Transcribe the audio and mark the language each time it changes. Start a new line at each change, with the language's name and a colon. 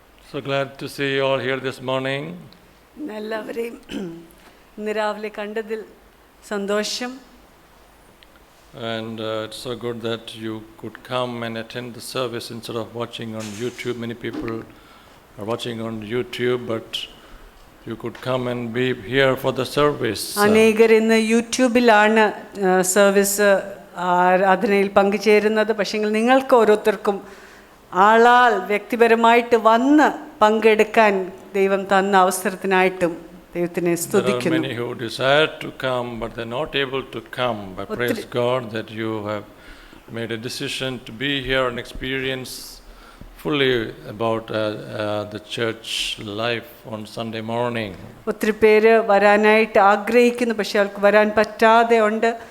English: So glad to see you all here this morning.
Malayalam: എല്ലാവരെയും ഇന്ന് രാവിലെ കണ്ടതിൽ സന്തോഷം.
English: And it's so good that you could come and attend the service instead of watching on YouTube. Many people are watching on YouTube, but you could come and be here for the service.
Malayalam: അനേകർ ഇന്ന് യൂട്യൂബിലാണ് service ആരാധനയിൽ പങ്കുചേരുന്നത്. പക്ഷേ നിങ്ങൾക്ക് ഓരോരുത്തർക്കും ആളാൽ വ്യക്തിപരമായിട്ട് വന്ന് പങ്കെടുക്കാൻ ദൈവം തന്ന അവസരത്തിനായിട്ടും ദൈവത്തിനെ സ്തുതിക്കുന്നു.
English: There are many who desire to come, but they're not able to come. But praise God that you have made a decision to be here and experience fully about the church life on Sunday morning.
Malayalam: ഒത്തിരി പേര് വരാനായിട്ട് ആഗ്രഹിക്കുന്നു, പക്ഷെ അവർക്ക് വരാൻ പറ്റാതെ ഉണ്ട്.